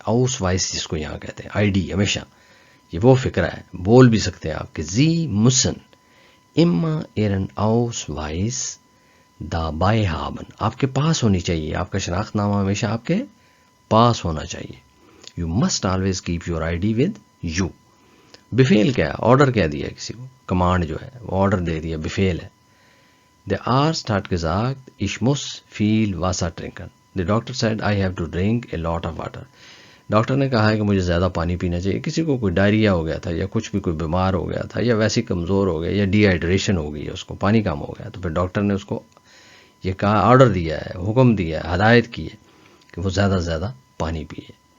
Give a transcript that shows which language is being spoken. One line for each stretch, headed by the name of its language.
Urdu: آؤس voice جس کو یہاں کہتے ہیں، آئی ڈی ہمیشہ. یہ وہ فکرہ ہے، بول بھی سکتے ہیں آپ کہ
German: زی مسن اما ایرن آؤس وائس دا بائی ہابن.
Urdu: آپ کے پاس ہونی چاہیے، آپ کا شناخت نامہ ہمیشہ آپ کے پاس ہونا چاہیے.
English: You must always keep your I D with you.
Urdu: بفیل کیا ہے؟ آرڈر کہہ دیا کسی کو، کمانڈ جو ہے وہ آرڈر دے دیا، بفیل ہے.
German: The Arzt hat gesagt, ich muss viel Wasser trinken.
English: The doctor said, I have to drink a lot of water.
Urdu: Doctor نے کہا ہے کہ مجھے زیادہ پانی پینا چاہیے. کسی کو کوئی ڈائریا ہو گیا تھا، یا کچھ بھی کوئی بیمار ہو گیا تھا، یا ویسی کمزور ہو گیا، یا ڈی ہائیڈریشن ہو گئی ہے، اس کو پانی کم ہو گیا، تو پھر ڈاکٹر نے اس کو یہ کہا، آرڈر دیا ہے، حکم دیا ہے، ہدایت کی ہے کہ وہ زیادہ سے زیادہ پانی پیے.